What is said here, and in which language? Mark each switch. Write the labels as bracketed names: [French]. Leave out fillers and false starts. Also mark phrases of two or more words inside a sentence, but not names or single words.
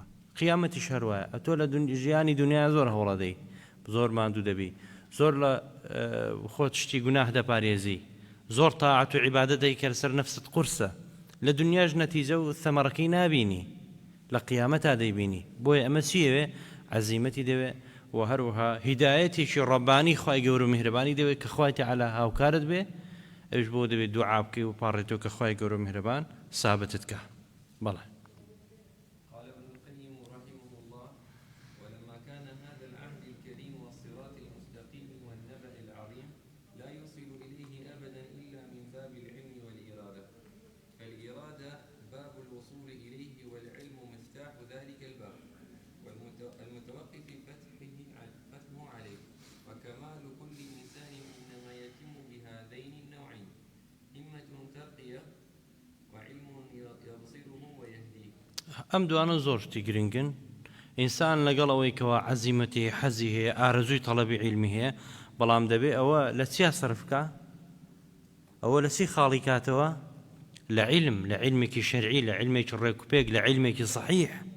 [Central Kurdish] قیامەتیش هەروایە، ئەتۆ لە ژیانی دنیا زۆر هەوڵە دەی، زۆر ماندوو دەبی، زۆر لە خۆت شتی گوناه دەپارێزی، زۆر تاعەت و عیبادەت دەی کە لەسەر نەفست قورسە، لە دنیاش نەتیجە و ثەمەرەکەی نابینی، لە قیامەتا دەیبینی. بۆیە ئەمە چیەوێ؟ عەزیمەتی دەوێ، و هەروەها هیدایەتێکی ڕەبانی خوای گەورە و میهرەبانی دەوێت کە خوای تەعالا هاوکارت بێ، ئەوش بۆ دەبێت دوعا بکەی و پاڕێتەوە کە خوای گەورە و میهرەبان سابتت کە. بەڵێ [Arabic] قال ابن القيم رحمه الله: ولما كان هذا العهد الكريم والصراط المستقيم والنبأ العظيم لا يوصل إليه أبدا إلا من باب العلم والإرادة، فالإرادة باب الوصول إليه، والعلم مفتاح ذلك الباب، والمتوقف فتحه عليه. وكمال كل إنسان إنما يتم بهذين النوعين: همة ترقية، وعلم يبصره ويهديه. [Central Kurdish] ئەم دوانە زۆر شتی گرنگن. ئینسان لەگەڵ ئەوەی کەوا عەزیمەتی حەزی هەیە، ئارەزووی تەڵەبی عیلمی هەیە، بەڵام دەبێ ئەوە لە چیا سەرفکە؟ ئەوە لە چی خاڵی کاتەوە؟ لە عیلم، لە عیلمێکی شەرعی، لە عیلمێکی ڕێکوپێک، لە عیلمێکی صحیح.